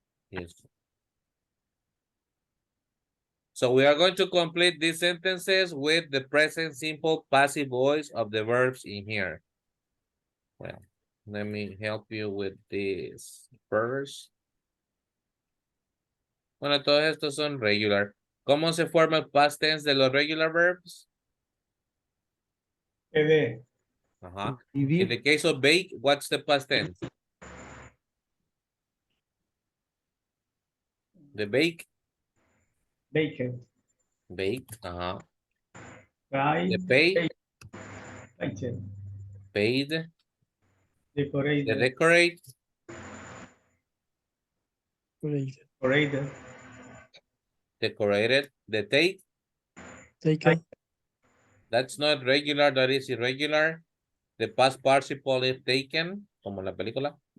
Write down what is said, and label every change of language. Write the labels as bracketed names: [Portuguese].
[English] Yes. So we are going to complete these sentences with the present simple passive voice of the verbs in here. Well, let me help you with this first. [Spanish] Bueno, todos estos son regular. ¿Cómo se forma el past tense de los regular verbs? [English] ED. Uh-huh. In the case of bake, what's the past tense? The bake? Baked. Baked, uh-huh. Buy. The pay? Paid. Paid. Decorated. The decorate? Decorated. Decorated. The take? Taken. That's not regular, that is irregular. The past participle is taken, [Spanish] como la película.